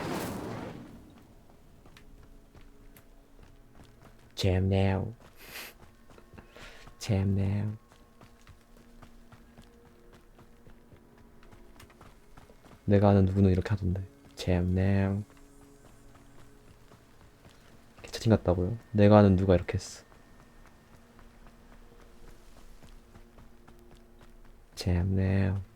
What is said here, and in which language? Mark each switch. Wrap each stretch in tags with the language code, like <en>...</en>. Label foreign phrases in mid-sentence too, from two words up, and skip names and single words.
<en>Jam now. Jam now.</en> <ko>내가 아는 누구는 이렇게 하던데.</ko> <en>Jam now.</en> <ko>채팅 같다고요? 내가 아는 누가 이렇게 했어.</ko> <en>Jam now.</en>